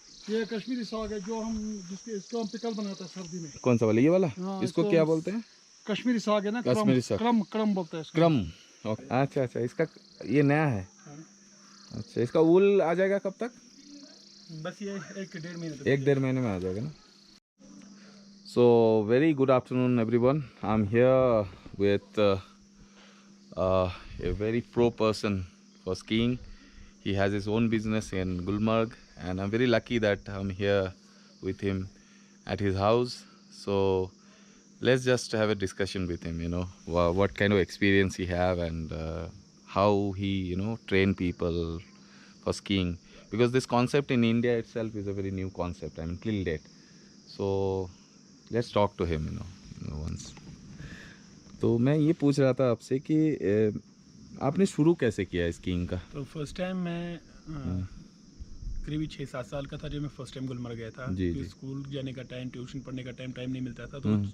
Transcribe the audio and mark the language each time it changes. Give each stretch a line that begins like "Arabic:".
Hindi: ये कश्मीरी साग है जो इसको हम पिकल बनाते हैं सर्दी में। कौन सा वाला? ये वाला? इसको क्या बोलते हैं? कश्मीरी साग है ना, कश्मीरी साग। क्रम बोलते हैं। क्रम। अच्छा, इसका ये नया है। अच्छा, इसका ऊल आ जाएगा कब तक? बस ये 1-1.5 महीने। 1-1.5 महीने में आ जाएगा ना।
English: So very good afternoon everyone. I'm here with a very pro person for skiing. He has his own business in Gulmarg and I'm very lucky that I'm here with him at his house. So let's just have a discussion with him, what kind of experience he have and how he, train people for skiing. Because this concept in India itself is a very new concept, till date. So let's talk to him, once.
Hindi: तो मैं ये पूछ रहा था आपसे कि आपने शुरू कैसे किया स्कीइंग का? तो फर्स्ट टाइम मैं करीब 6-7 साल का था जब मैं फर्स्ट टाइम गुलमर्ग गया था। जी, क्योंकि जी। स्कूल जाने का टाइम, ट्यूशन पढ़ने का टाइम नहीं मिलता था, तो हम्म।